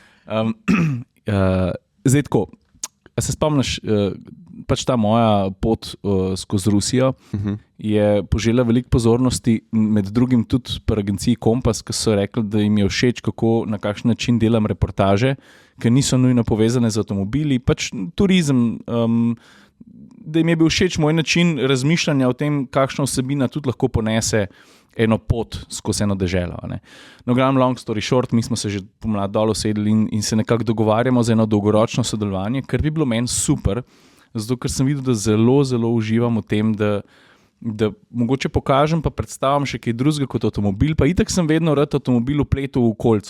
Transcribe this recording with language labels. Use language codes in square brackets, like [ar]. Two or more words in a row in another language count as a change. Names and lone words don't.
[sl] Zdaj tako, a se spomniš, pač ta moja pot skozi Rusijo je požela veliko pozornosti, med drugim tudi pri agenciji Kompas, ki so rekli, da jim je všeč, kako na kakšen način delam reportaže, ki niso nujno povezane z avtomobili, pač turizem, da jim je bil všeč moj način razmišljanja o tem, kakšna vsebina tudi lahko ponese eno pot skozi eno deželo. No, glavno, [en] long story short, [sl] mi smo se že pomlad dol usedli in se nekako dogovarjamo za eno dolgoročno sodelovanje, kar bi bilo meni super, zato ker sem videl, da zelo, zelo uživam v tem, da mogoče pokažem pa predstavim še kaj drugega kot avtomobil, pa itak sem vedno rad avtomobil vpletel v kolco.